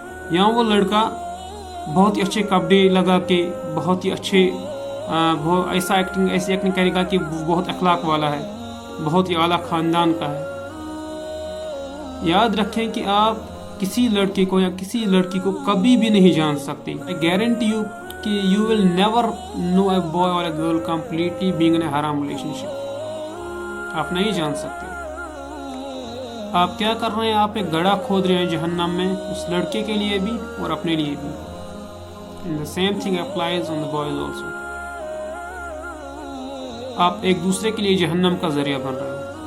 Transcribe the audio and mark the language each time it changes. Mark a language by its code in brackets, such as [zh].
[ur] یا وہ لڑکا بہت ہی اچھے کپڑے لگا کے بہت ہی اچھے ایسی ایکٹنگ کرے گا کہ بہت اخلاق والا ہے, بہت ہی اعلیٰ خاندان کا ہے. یاد رکھیں کہ آپ کسی لڑکے کو یا کسی لڑکی کو کبھی بھی نہیں جان سکتے. [en] I guarantee you کہ you will never know a boy or a girl completely being in a haram relationship. [ur] آپ نہیں جان سکتے. آپ کیا کر رہے ہیں, آپ ایک گڑھا کھود رہے ہیں جہنم میں, اس لڑکے کے لیے بھی اور اپنے لیے بھی. [en] And the same thing applies on the boys also. [ur] آپ ایک دوسرے کے لیے جہنم کا ذریعہ بن رہے ہیں.